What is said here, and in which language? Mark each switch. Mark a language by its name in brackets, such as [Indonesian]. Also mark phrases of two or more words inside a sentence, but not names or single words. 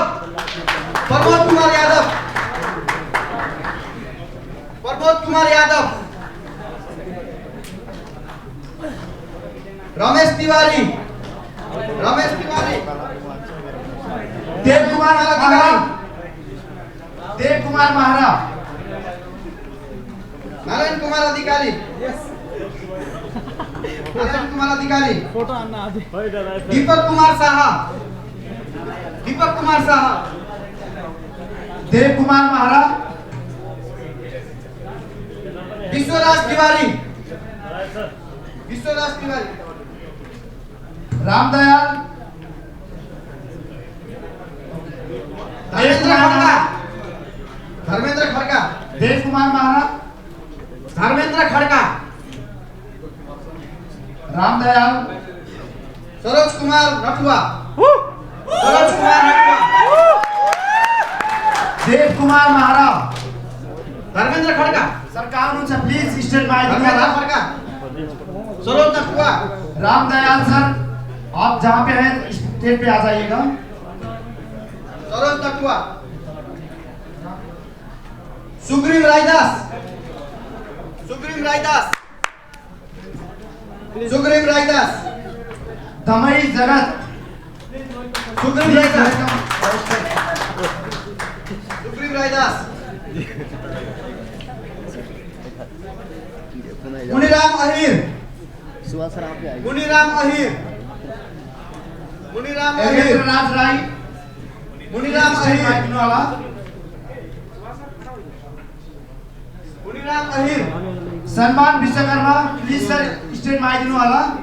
[Nepali] प्रमोद कुमार यादव. प्रमोद कुमार यादव. रमेश तिवारी. रमेश तिवारी. देव कुमार महारा. देव कुमार महारा. नारायण कुमार अधिकारी. नारायण कुमार अधिकारी. फोटो आना आदि. दीपक कुमार साहा. दीपक कुमार साहा. देव कुमार महारा. विश्वराज तिवारी. विश्वराज तिवारी. रामदयाल. धर्मेंद्र खड़का. धर्मेंद्र खड़का. देव कुमार महारा. धर्मेंद्र खड़का. रामदयाल. सरोज कुमार नटुआ. सरोज कुमार नटुआ. देव कुमार महारा. धर्मेंद्र खड़का. सरकार हुनुहुन्छ [English] please state mic. [Nepali] धर्मेंद्र खड़का. सरोज नटुआ. [Hindi] रामदयाल सर आप जहाँ पे हैं स्टेज पे आ जाइएगा। [Nepali] सरोज तटुआ, सुग्रीव रायदास, सुग्रीव रायदास, सुग्रीव रायदास, दमई जगत, सुग्रीव रायदास, सुग्रीव रायदास, मुनीराम अहिर, मुनीराम अहिर, मुनीराम अहिर, राज राय, मुनीराम अहिर, मुनीराम अहिर, सलमान विश्वकर्मा, प्लीज सर स्टेज में आइदिनु होला।